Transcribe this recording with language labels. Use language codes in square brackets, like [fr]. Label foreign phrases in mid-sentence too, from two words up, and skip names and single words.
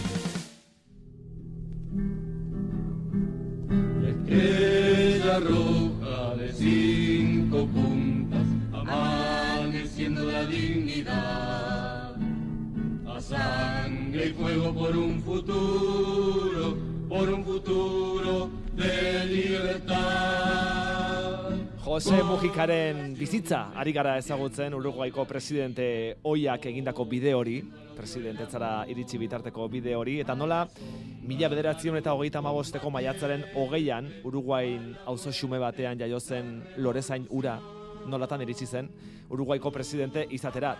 [es] Estrella roja de 5 puntas, amaneciendo la dignidad, a sangre y fuego por un futuro de libertad. [eu] Jose Mujikaren bizitza ari gara ezagutzen Uruguaiko presidente ohiak egindako bide hori, presidentetzara iritsi bitarteko bide hori, eta nola 1935ko maiatzaren 20an Uruguain auzo xume batean jaio zen Lorezain Ura, nolatan iritsi zen Uruguaiko presidente izatera.